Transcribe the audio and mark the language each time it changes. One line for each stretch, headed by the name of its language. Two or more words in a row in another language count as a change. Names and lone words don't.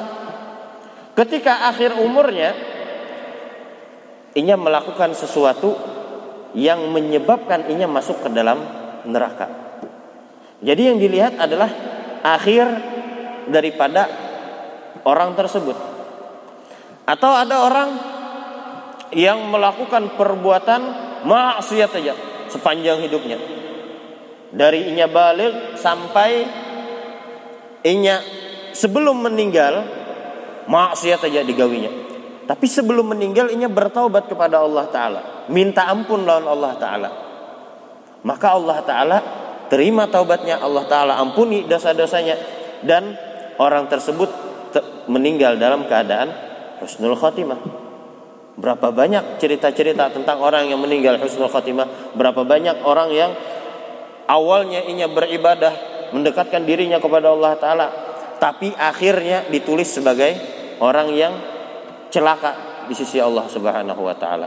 Indonesian: Ketika akhir umurnya inya melakukan sesuatu yang menyebabkan inya masuk ke dalam neraka. Jadi yang dilihat adalah akhir daripada orang tersebut. Atau ada orang yang melakukan perbuatan maksiat saja sepanjang hidupnya.
Banjar: Dari inya balik sampai inya sebelum meninggal maksiat saja digawinya.
Indonesian: Tapi sebelum meninggal inya bertaubat kepada
Arabic: الله تعالى,
Indonesian: minta ampun lawan
Arabic: الله تعالى.
Indonesian: Maka
Arabic: الله تعالى
Indonesian: terima taubatnya,
Arabic: الله تعالى
Indonesian: ampuni dosa-dosanya, dan orang tersebut meninggal dalam keadaan
Arabic: حسن الخاتمة.
Indonesian: Berapa banyak cerita-cerita tentang orang yang meninggal
Arabic: حسن الخاتمة.
Indonesian: Berapa banyak orang yang awalnya inya beribadah, mendekatkan dirinya kepada
Arabic: الله تعالى,
Indonesian: tapi akhirnya ditulis sebagai orang yang celaka di sisi
Arabic: الله سبحانه وتعالى.